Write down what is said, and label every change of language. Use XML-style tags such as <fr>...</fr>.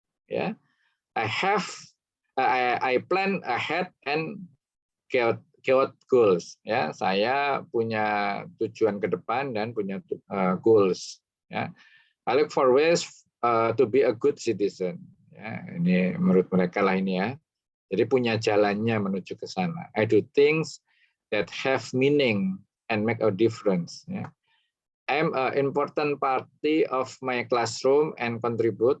<en>Ya, I plan ahead and get goals.</en> <id>Ya, saya punya tujuan ke depan dan punya goals.</id> <en>Ya, I look for ways to be a good citizen.</en> <id>Ya, ini menurut mereka lah ini ya. Jadi punya jalannya menuju ke sana.</id> <en>I do things that have meaning and make a difference. Ya. I'm an important party of my classroom and contribute.</en>